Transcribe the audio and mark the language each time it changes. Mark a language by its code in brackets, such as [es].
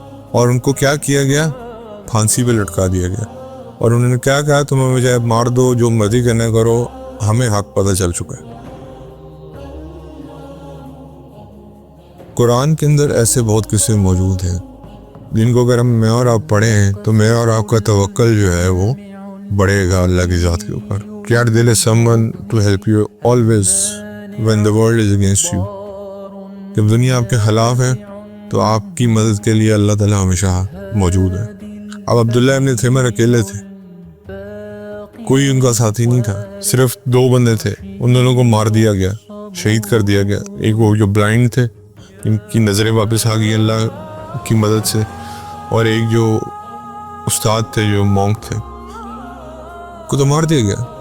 [ur] اور ان کو کیا کیا گیا؟ پھانسی پہ لٹکا دیا گیا. اور انہوں نے کیا کہا؟ تم مجھے مار دو، جو مرضی کرنا کرو، ہمیں حق پتہ چل چکا ہے. قرآن کے اندر ایسے بہت قصے موجود ہیں جن کو اگر میں اور آپ پڑھیں ہیں تو میں اور آپ کا توکل جو ہے وہ بڑھے گا اللہ کی ذات کے اوپر. کیا دل ہے [en] someone to help you always when the world is against you. [ur] جب دنیا آپ کے خلاف ہے تو آپ کی مدد کے لیے اللہ تعالیٰ ہمیشہ موجود ہے. اب عبداللہ ابن تیمور اکیلے تھے، کوئی ان کا ساتھی نہیں تھا، صرف 2 بندے تھے. ان دونوں کو مار دیا گیا، شہید کر دیا گیا. ایک وہ جو بلائنڈ تھے، ان کی نظریں واپس آ گئی اللہ کی مدد سے، اور ایک جو استاد تھے، جو مونک تھے، کو تو مار دیا گیا.